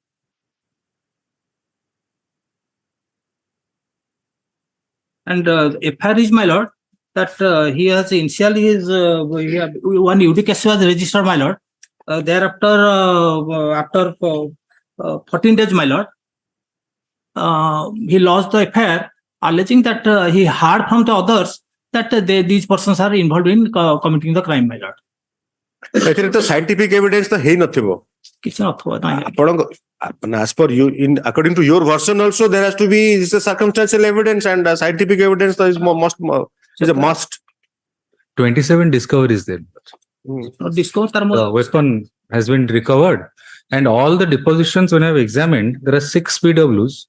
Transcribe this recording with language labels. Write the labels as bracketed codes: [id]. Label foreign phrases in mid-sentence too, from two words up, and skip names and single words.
[en] And FIR is, my lord, that he has initially his one UD case was registered, my lord. Thereafter, after 14 days, my lord, he lost the FIR, alleging that he heard from the others that these persons are involved in committing the crime, my lord. [or] ଏଥିରେ ତ [en] scientific evidence [or] ତ ହେଇ ନଥିବ. କିଛି ନଥିବ ନାହିଁ। [en] ଆପଣଙ୍କ as per you, in according to your version also there has to be this is circumstantial evidence and scientific evidence is a must. 27 discoveries there. Discover The weapon has been recovered, and all the depositions when I've examined, there are 6 PWs.